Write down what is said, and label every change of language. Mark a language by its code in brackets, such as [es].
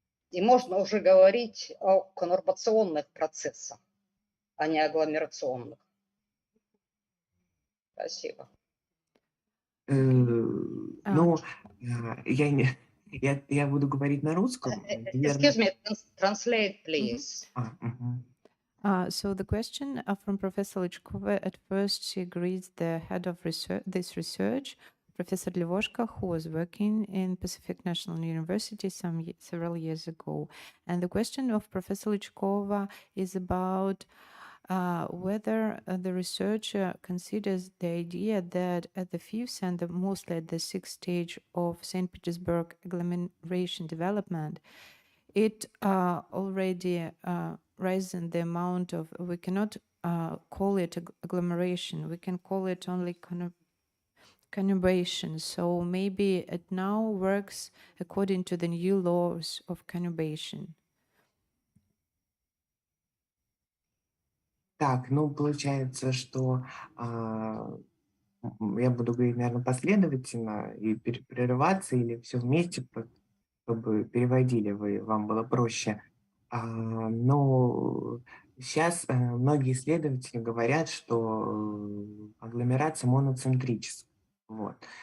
[ru] И можно уже говорить о конурбационных процессах, а не агломерационных. Спасибо. Ну, я буду говорить на русском. [en] Excuse me, translate, please. So the question from Professor Lichkova, at first she agrees the head of this research, Professor Levoshka, who was working in Pacific National University several years ago. And the question of Professor Lichkova is about whether the researcher considers the idea that at the fifth and mostly at the sixth stage of St. Petersburg agglomeration development, it already risen the amount of, we cannot call it agglomeration, we can call it only conurbation. So maybe it now works according to the new laws of conurbation. [ru] Так, ну, получается, что я буду говорить, наверное, последовательно и прерываться, или все вместе, чтобы переводили вы, вам было проще. Но сейчас многие исследователи говорят, что агломерация моноцентрическая. Вот.